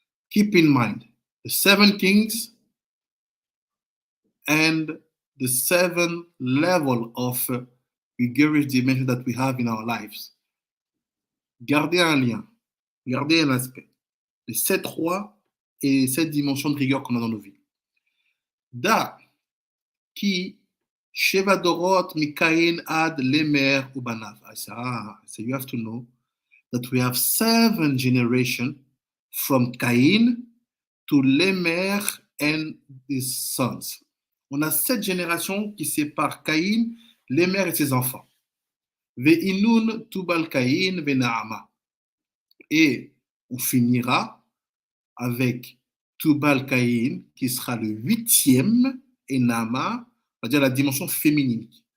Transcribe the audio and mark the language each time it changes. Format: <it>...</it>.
<en>Keep in mind the 7 kings and the 7 level of rigorous dimension that we have in our lives.</en> <fr>Gardez un lien, gardez un aspect. Les 7 rois et 7 dimensions de rigueur qu'on a dans nos vies.</fr> <arc>Da, ki, Sheva Dorot, Mikain, Ad, Lemer, Ubanav.</arc> <en>I say, so you have to know that we have 7 generations from Cain to Lemer and his sons.</en> <fr>On a 7 générations qui séparent Caïn, Lemer et ses enfants.</fr> <arc>Ve'inun tubal Caïn ve'naama.</arc> <fr>Et on finira avec Tubal Caïn, qui sera le 8e, et Naama, on va dire la dimension féminine.</fr>